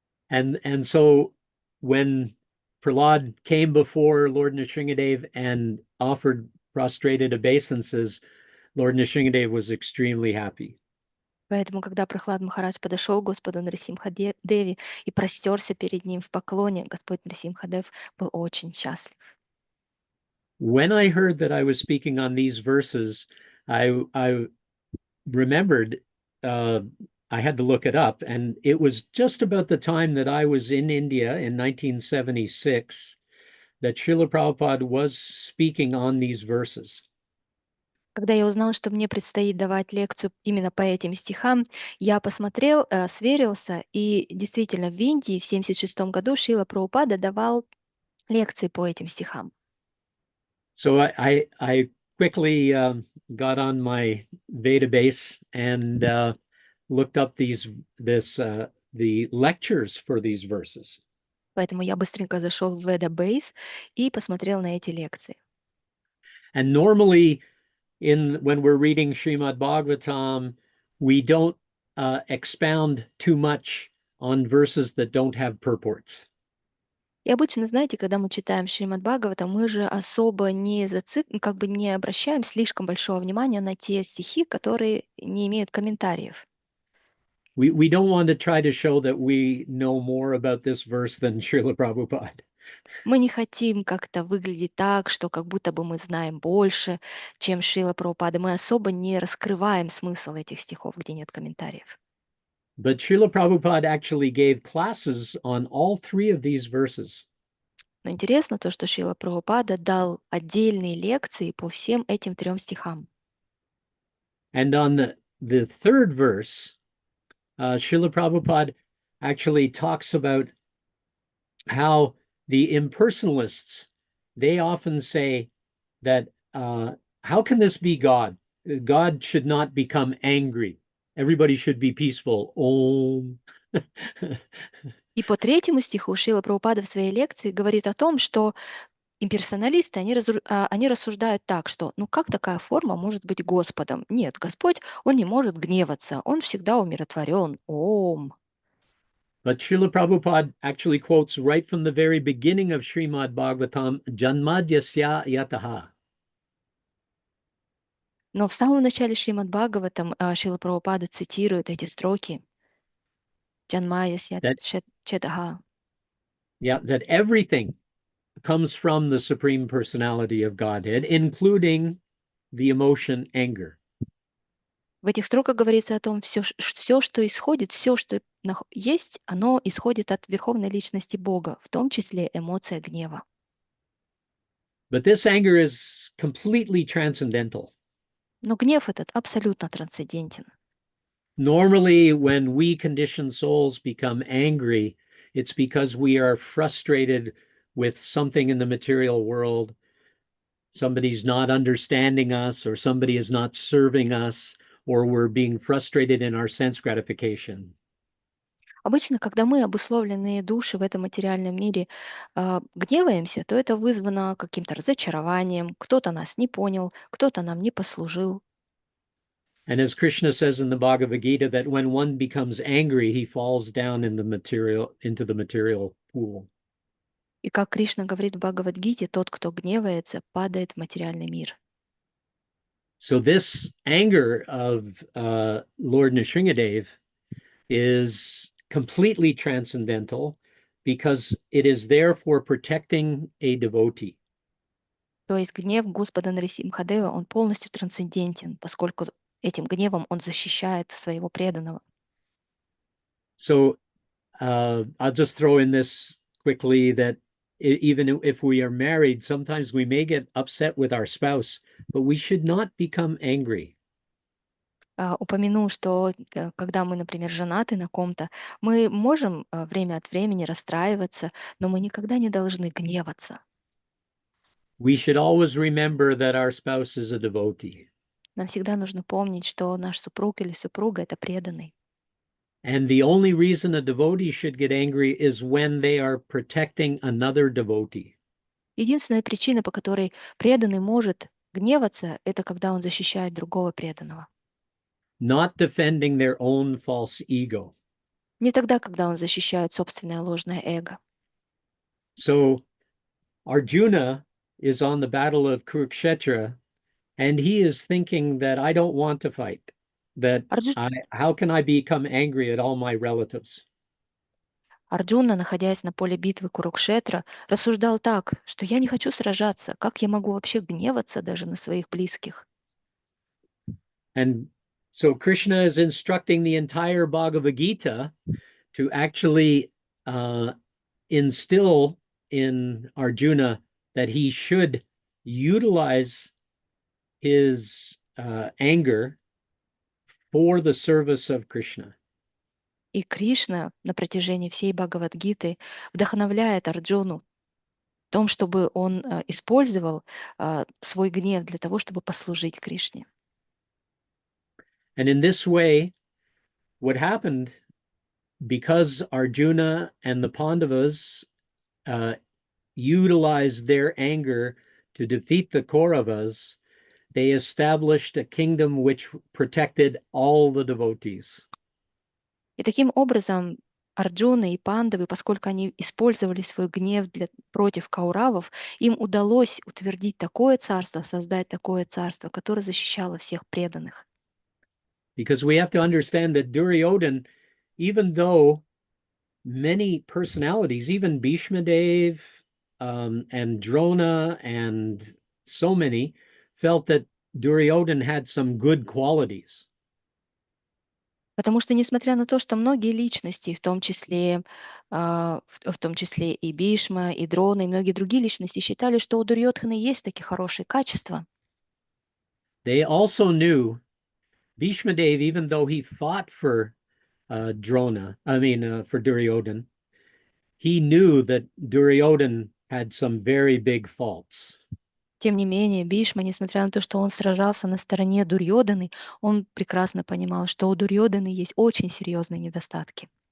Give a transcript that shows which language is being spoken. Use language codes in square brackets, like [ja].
[en] And so when Prahlad came before Lord Nrsingadev and offered prostrated obeisances, Lord Nrsingadev was extremely happy. [ru] Поэтому, когда Прохлад Махарадж подошел к Господу Нрисимхадеве и простерся перед ним в поклоне, Господь Нрисимхадев был очень счастлив. [en] When I heard that I was speaking on these verses, I remembered I had to look it up, and it was just about the time that I was in India in 1976 that Srila Prabhupada was speaking on these verses. [ru] Когда я узнала, что мне предстоит давать лекцию именно по этим стихам, я посмотрел, сверился, и действительно в Индии в 1976 году Шрила Прабхупада давал лекции по этим стихам. [en] So I quickly got on my database and looked up the lectures for these verses. [ru] Поэтому я быстренько зашел в Vedabase и посмотрел на эти лекции. [en] And normally, when we're reading Srimad Bhagavatam, we don't expound too much on verses that don't have purports. [ru] И обычно, знаете, когда мы читаем Шримад Бхагаватам, мы же особо не обращаем слишком большого внимания на те стихи, которые не имеют комментариев. [en] We don't want to try to show that we know more about this verse than Srila Prabhupada. [ru] Мы не хотим как-то выглядеть так, что как будто бы мы знаем больше, чем Шрила Прабхупада. Мы особо не раскрываем смысл этих стихов, где нет комментариев. [en] But Srila Prabhupada actually gave classes on all 3 of these verses. [ru] Но интересно то, что Шрила Прабхупада дал отдельные лекции по всем этим 3 стихам. [en] And on the 3rd verse, Srila Prabhupada actually talks about how the impersonalists, they often say that how can this be God? God should not become angry. Everybody should be peaceful. Om. [ru] И по третьему стиху Шрила Прабхупада в своей лекции говорит о том, что имперсоналисты, они рассуждают так, что ну как такая форма может быть Господом? Нет, Господь, Он не может гневаться, Он всегда умиротворен. Ом. [en] But Srila Prabhupada actually quotes right from the very beginning of Srimad Bhagavatam, [sa] Janmadyasya Yataha. [ru] Но в самом начале Шримад Бхагаватам Шрила Прабхупада цитирует эти строки. [sa] Джанмаясья Четаха. [en] Yeah, that everything comes from the Supreme Personality of Godhead, including the emotion anger. [ru] В этих строках говорится о том, все, что исходит, все, что есть, оно исходит от Верховной Личности Бога, в том числе эмоция гнева. [en] But this anger is completely transcendental. [ru] Но гнев этот абсолютно трансцендентен. [en] Normally, when we conditioned souls become angry, it's because we are frustrated with something in the material world. Somebody's not understanding us, or somebody is not serving us, or we're being frustrated in our sense gratification. [ru] Обычно, когда мы, обусловленные души в этом материальном мире, гневаемся, то это вызвано каким-то разочарованием, кто-то нас не понял, кто-то нам не послужил. [en] And as Krishna says in the Bhagavad Gita, that when one becomes angry, he falls down into the material pool. [ru] И как Кришна говорит в Бхагавад-гите, тот, кто гневается, падает в материальный мир. [en] So this anger of Lord Nrsingadev is completely transcendental because it is there for protecting a devotee. [ru] То есть гнев Господа Нарисимхадева, он полностью трансцендентен, поскольку этим гневом он защищает своего преданного. [en] So I'll just throw in this quickly that even if we are married, sometimes we may get upset with our spouse, but we should not become angry. [ru] Упомяну, что когда мы, например, женаты на ком-то, мы можем время от времени расстраиваться, но мы никогда не должны гневаться. [en] We should always remember that our spouse is a devotee. [ru] Нам всегда нужно помнить, что наш супруг или супруга — это преданный. [en] And the only reason a devotee should get angry is when they are protecting another devotee. [ru] Единственная причина, по которой преданный может гневаться, это когда он защищает другого преданного. [en] Not defending their own false ego. [ru] Не тогда, когда он защищает собственное ложное эго. [en] So Arjuna is on the battle of Kurukshetra, and he is thinking that I don't want to fight, that how can I become angry at all my relatives? [ru] Арджуна, находясь на поле битвы Курукшетра, рассуждал так, что я не хочу сражаться, как я могу вообще гневаться даже на своих близких? [en] And so Krishna is instructing the entire Bhagavad Gita to actually instill in Arjuna that he should utilize his anger for the service of Krishna. [ru] И Кришна на протяжении всей Бхагавад-гиты вдохновляет Арджуну в том, чтобы он использовал свой гнев для того, чтобы послужить Кришне. [en] And in this way, what happened, because Arjuna and the Pandavas utilized their anger to defeat the Kauravas, they established a kingdom which protected all the devotees. [ru] И таким образом Арджуна и Пандавы, поскольку они использовали свой гнев против кауравов, им удалось утвердить такое царство, создать такое царство, которое защищало всех преданных. [en] Because we have to understand that Duryodhana, even though many personalities, even Bhishma Dev and Drona and so many, felt that Duryodhana had some good qualities. [ru] Потому что, несмотря на то, что многие личности, в том числе и Бишма, и Дрона, и многие другие личности считали, что у Дурьодханы есть такие хорошие качества, [en] They also knew Bhishma Dev, even though he fought for for Duryodhan. He knew that Duryodhan had some very big faults. [ru] Тем не менее, Бишма, несмотря на то, что он сражался на стороне Дурьоданы, он прекрасно понимал, что у Дурьоданы есть очень серьезные недостатки.